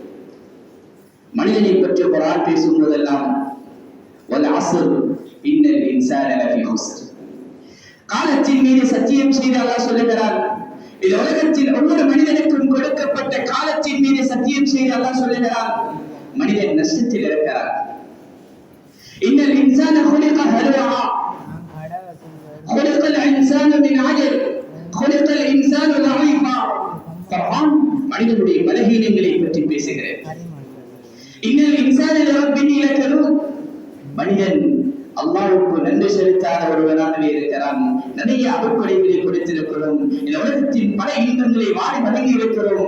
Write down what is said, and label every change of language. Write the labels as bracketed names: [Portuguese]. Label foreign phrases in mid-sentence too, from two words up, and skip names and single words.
[Tamil] மனிதனை பற்றி குர்ஆன் பேசும் போதெல்லாம் [Arabic] والعصر إن الإنسان لفي خسر, [Tamil] காலத்தின் மீது சத்தியம் செய்து அல்லாஹ் சொல்லுகிறார். இந்த உலகத்தில் ஒவ்வொரு மனிதனுக்கும் கொடுக்கப்பட்ட காலத்தின் மீது சத்தியம் செய்து அல்லாஹ் சொல்லுகிறார், மனிதன் நஷ்டத்தில் இருக்கிறார். [Arabic] إن الإنسان خلق هلوعا خلق الانسان من عجل خلق الانسان ضعيفا. [Tamil] குர்ஆன் மனிதனுடைய பலகீனங்களை பற்றி பேசுகிறது. [Arabic] إن الإنسان لربه لكنود, [Tamil] மனிதன் அல்லாஹ்வுக்கு நன்றி செலுத்தாத ஒருவனாகவே இருக்கிறான். நிறைய அருட்கொடைகளை கொடுத்திருக்கிறோம், இந்த உலகத்தின் பல இன்பங்களை வாரி வழங்கி இருக்கிறோம்.